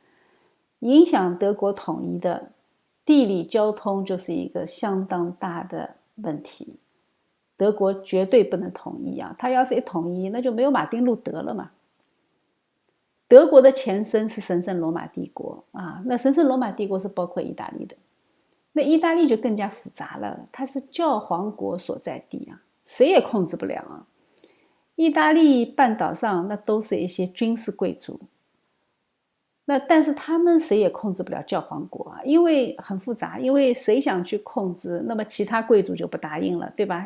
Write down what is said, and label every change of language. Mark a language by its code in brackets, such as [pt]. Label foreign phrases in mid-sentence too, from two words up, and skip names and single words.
[zh] 影響德國統一的地理交通就是一個相當大的問題，德國絕對不能統一啊，它要是一統一那就沒有馬丁路德了嘛。德國的前身是神聖羅馬帝國啊，那神聖羅馬帝國是包括意大利的，那意大利就更加複雜了，它是教皇國所在地啊，誰也控制不了啊。意大利半島上那都是一些軍事貴族，但是他們誰也控制不了教皇國啊，因為很複雜，因為誰想去控制，那麼其他貴族就不答應了，对吧？